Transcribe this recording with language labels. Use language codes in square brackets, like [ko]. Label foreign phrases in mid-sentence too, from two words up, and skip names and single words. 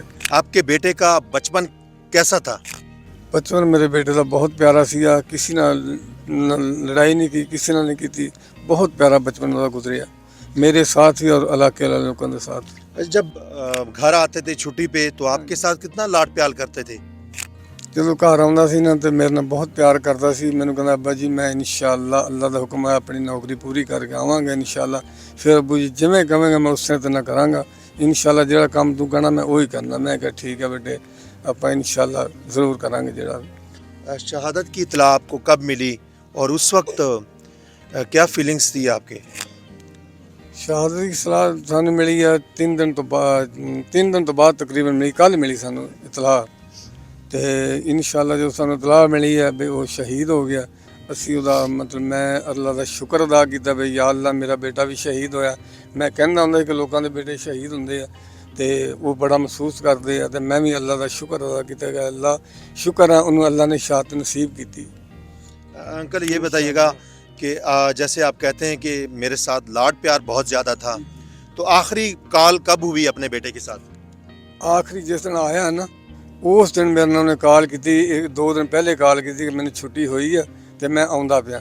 [ur] آپ کے بیٹے کا بچپن کیسا تھا؟ [pa] بچپن میرے بیٹے کا بہت پیارا سیا، کسی نال لڑائی نہیں کی، کسی نال نہیں کی تھی، بہت پیارا بچپن والا گزریا [ur] میرے ساتھ بھی اور علاقے والے لوگوں کے ساتھ۔ جب گھر آتے تھے چھٹی پہ تو آپ کے ساتھ کتنا لاڈ پیار کرتے تھے؟ [pa] جدوں گھر آਉਂਦਾ ਸੀ ਨਾ ਤੇ ਮੇਰੇ ਨਾਲ ਬਹੁਤ ਪਿਆਰ ਕਰਦਾ ਸੀ। ਮੈਨੂੰ ਕਹਿੰਦਾ ਅੱਬਾ ਜੀ ਮੈਂ ਇਨਸ਼ਾਅੱਲਾ ਅੱਲਾ ਦਾ ਹੁਕਮ ਹੈ ਆਪਣੀ ਨੌਕਰੀ ਪੂਰੀ ਕਰਕੇ ਆਵਾਂਗਾ ਇਨਸ਼ਾਅੱਲਾ। ਫਿਰ ਅੱਬੂ ਜੀ ਜਿਵੇਂ ਕਹੇਂਗਾ ਮੈਂ ਉਸੇ ਤਰ੍ਹਾਂ ਕਰਾਂਗਾ ਇਨਸ਼ਾਅੱਲਾ। ਜਿਹੜਾ ਕੰਮ ਤੂੰ ਕਹਿਣਾ ਮੈਂ ਉਹੀ ਕਰਨਾ। ਮੈਂ ਕਿਹਾ ٹھیک ہے بیٹے ਆਪਾਂ ਇਨਸ਼ਾਅੱਲਾ ضرور کرانگے ਜਿਹੜਾ۔ [ur] شہادت کی اطلاع آپ کو کب ملی اور اس وقت کیا فیلنگز تھی آپ کے؟ [pa] شہادت کی صلاح سانوں ملی ہے 3 دن تو بعد تقریباً ملی، کل ملی سانوں اطلاع تے انشاءاللہ جو سانوں اطلاع ملی ہے بھی وہ شہید ہو گیا۔ اسی دا مطلب میں اللہ دا شکر ادا کیتا بھی یا اللہ میرا بیٹا بھی شہید ہویا۔ میں کہنا ہوندا کہ لوکاں دے بیٹے شہید ہوندے ਆ تے وہ بڑا محسوس کردے ਆ تے میں بھی اللہ دا شکر ادا کیتا کہ اللہ شکر ہے انہوں اللہ نے شہادت نصیب کیتی۔ [ur] انکل یہ بتائیے گا کہ جیسے آپ کہتے ہیں کہ میرے ساتھ لاڈ پیار بہت زیادہ تھا، تو آخری کال کب ہوئی اپنے بیٹے کے ساتھ؟ آخری جس دن آیا نا اس دن میرے نے کال کی، 2 دن پہلے کال کی کہ میں نے چھٹی ہوئی ہے تو میں آؤں پیا۔